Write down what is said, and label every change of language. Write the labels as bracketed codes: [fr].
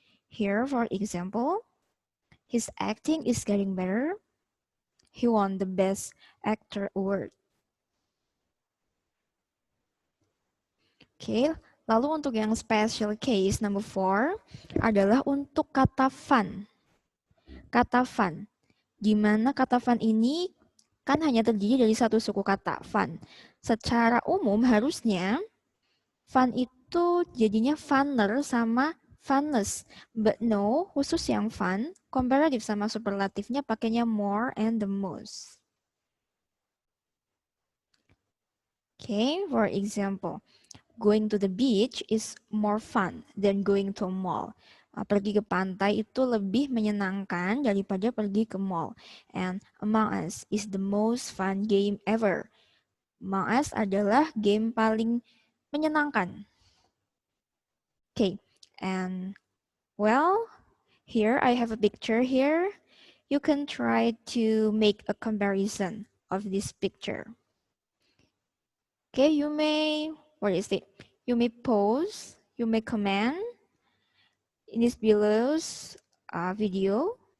[en] Here, for example, his acting is getting better. He won the Best Actor Award. [id] Oke, lalu untuk yang special case number 4 adalah untuk kata fun. Kata fun, di mana kata fun ini kan hanya terdiri dari satu suku kata, fun. Secara umum harusnya fun itu jadinya funner sama funness. But no, khusus yang fun, komparatif sama superlatifnya pakainya more and the most. [en] Okay, for example, going to the beach is more fun than going to a mall. [id] Pergi ke pantai itu lebih menyenangkan daripada pergi ke mall. [en] And Among Us is the most fun game ever. [id] Among Us adalah game paling menyenangkan. [en] Okay, and well, here I have a picture here. You can try to make a comparison of this picture. Okay, you may, what is it? You may pause, you may comment in this below's video.